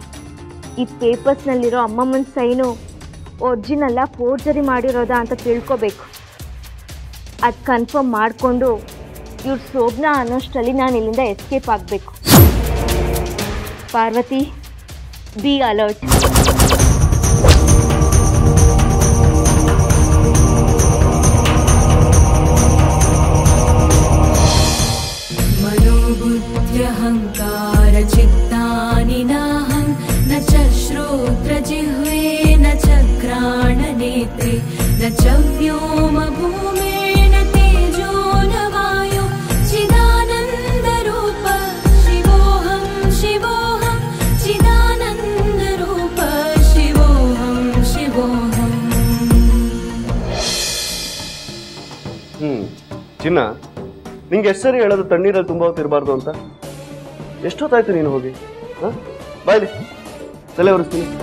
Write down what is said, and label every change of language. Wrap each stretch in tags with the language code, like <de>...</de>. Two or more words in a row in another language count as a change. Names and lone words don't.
<kn>ಈ ಪೇಪರ್ಸ್ನಲ್ಲಿರೋ ಅಮ್ಮಮ್ಮನ ಸೈನು ಒರಿಜಿನಲ್ಲ ಫೋರ್ಜರಿ ಮಾಡಿರೋದಾ ಅಂತ ತಿಳ್ಕೋಬೇಕು. ಅದು ಕನ್ಫರ್ಮ್ ಮಾಡಿಕೊಂಡು ಇವ್ರ ಶೋಭನಾ ಅನ್ನೋಷ್ಟರಲ್ಲಿ ನಾನು ಇಲ್ಲಿಂದ ಎಸ್ಕೇಪ್ ಆಗಬೇಕು. ಪಾರ್ವತಿ,</kn> <en>be alert.</en> <sa>मनोबुद्ध्यहंकार चित्तानि नाहं न च श्रोत्रजिह्वे न च घ्राणनेत्रे न च व्योमभूमे न तेजो न वायो चिदानन्दरूप शिवोऽहं शिवोऽहं चिदानन्दरूप शिवोऽहं शिवोऽहं.</sa> <kn>ಚಿನ್ನ, ನಿಂಗೆ ಎಷ್ಟು ಸರಿ ಹೇಳೋದು ತಣ್ಣೀರಲ್ಲಿ ತುಂಬ ಹೊತ್ತಿರಬಾರ್ದು ಅಂತ? ಎಷ್ಟೊತ್ತಾಯ್ತು ನೀನು ಹೋಗಿ? ಬಾಯ್ಲಿ ತಲೆ ಒರೆಸ್ತೀನಿ.</kn>